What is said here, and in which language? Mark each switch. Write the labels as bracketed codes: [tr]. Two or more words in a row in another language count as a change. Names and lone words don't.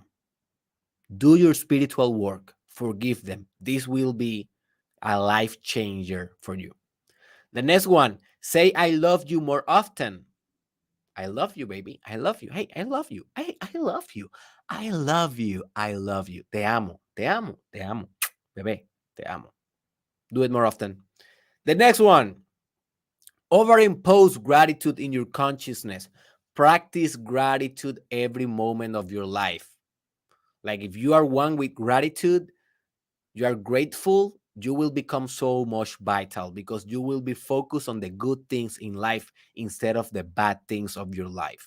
[en] Do your spiritual work. Forgive them. This will be a life changer for you. The next one, say I love you more often. I love you, baby. I love you. Hey, I love you. Hey, I love you. I love you. I love you. [es] Te amo. Te amo. Te amo. Bebé, te amo. [en] Do it more often. The next one, overimpose gratitude in your consciousness. Practice gratitude every moment of your life. Like if you are one with gratitude, you are grateful, you will become so much vital because you will be focused on the good things in life instead of the bad things of your life.